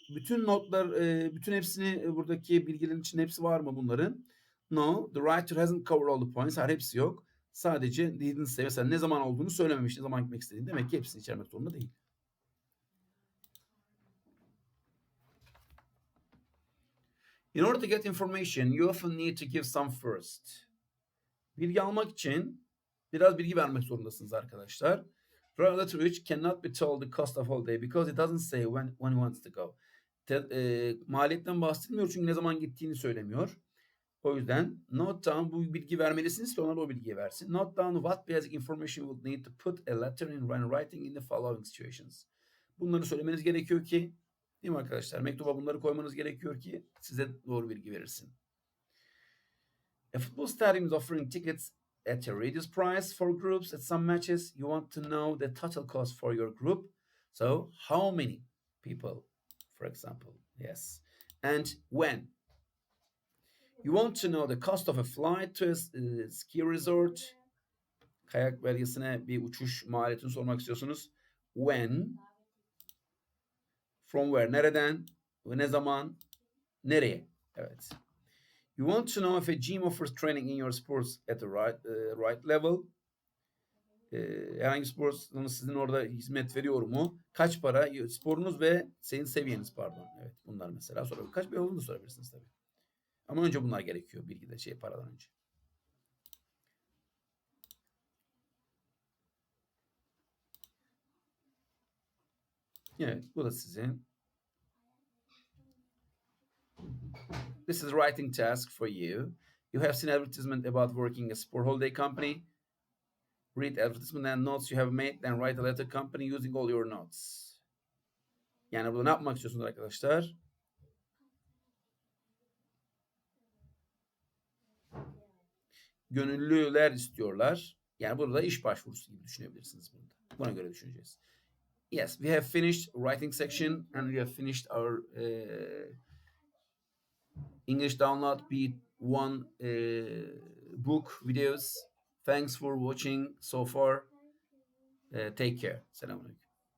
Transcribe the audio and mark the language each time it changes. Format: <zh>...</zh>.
<tr>Bütün notlar, bütün hepsini, buradaki bilgilerin içinde hepsi var mı bunların?</tr> <en>No, the writer hasn't covered all the points.</en> <tr>Hayır, hepsi yok. Sadece</tr> <en>didn't say.</en> <tr>Mesela ne zaman olduğunu söylememiş, ne zaman gitmek istediğini. Demek ki hepsini içermek zorunda değil.</tr> <en>In order to get information, you often need to give some first.</en> <tr>Bilgi almak için biraz bilgi vermek zorundasınız arkadaşlar.</tr> <en>Write a letter which cannot be told the cost of holiday because it doesn't say when he wants to go.</en> <tr>Maliyetten bahsetmiyor çünkü ne zaman gittiğini söylemiyor. O yüzden</tr> <en>note down,</en> <tr>bu bilgi vermelisiniz ki onlar o bilgiyi versin.</tr> <en>Note down what basic information you would need to put a letter in when writing in the following situations.</en> <tr>Bunları söylemeniz gerekiyor ki, değil mi arkadaşlar? Mektuba bunları koymanız gerekiyor ki size doğru bilgi verirsin.</tr> <en>A football stadium is offering tickets at a reduced price for groups at some matches. You want to know the total cost for your group. So, how many people, for example? Yes. And when? You want to know the cost of a flight to a ski resort.</en> <tr>Kayak bölgesine bir uçuş maliyetini sormak istiyorsunuz.</tr> <en>When? From where?</en> <tr>Nereden? Ne zaman? Nereye? Evet.</tr> <en>You want to know if a gym offers training in your sports at the right level.</en> <tr>Herhangi spor salonu sizin orada hizmet veriyor mu? Kaç para? Sporunuz ve senin seviyeniz, pardon. Evet, bunlar mesela sorabilirsiniz. Kaç bir olduğunu da sorabilirsiniz tabii. Ama önce bunlar gerekiyor bilgide, paradan önce. Evet, bu da sizin.</tr> <en>This is a writing task for you. You have seen advertisement about working a sport holiday company. Read advertisement and notes you have made and write a letter company using all your notes.</en> <tr>Yani burada ne yapmak istiyorsunuz arkadaşlar? Gönüllüler istiyorlar. Yani burada iş başvurusu gibi düşünebilirsiniz burada. Buna göre düşüneceğiz.</tr> <en>Yes, we have finished writing section and we have finished our English download B1 book videos. Thanks for watching so far. Take care. Selamünaleyküm.</en>